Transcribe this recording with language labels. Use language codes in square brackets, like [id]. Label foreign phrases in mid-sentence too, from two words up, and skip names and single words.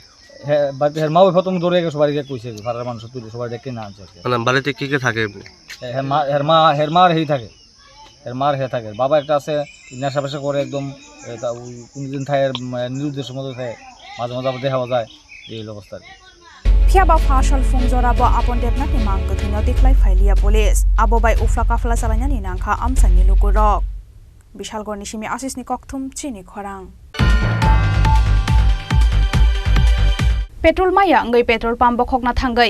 [bn] হ্যাঁ, বাড়িতে হের মা ওই প্রথম দৌড়ে গেছে, সবাই কইছে ভাড়ার মানুষ তুলে সবাই ডেকে না আনছে। মানে বাড়িতে কে কে থাকে? হের মার হেই থাকে, হের মার হে থাকে। বাবা একটা আছে নেশা পেশা করে, একদম কোনদিন থাকে নিরুদ্দেশের মতো থাকে, মাঝে মাঝে আবার দেখা যায়, এই অবস্থা আর কি। [trp] Phiaba Fashal Fungzora bo Apon Debnat ni Mang Kuthino Diklai Failia Police. Abo by Ufla Kafla Salanya ni Nangka Amsani Lukurok. Bishal Gornishimi Asis ni Koktum Chini Khorang. Petrol Maya Ngai Petrol Pump Bokhokna Thangai.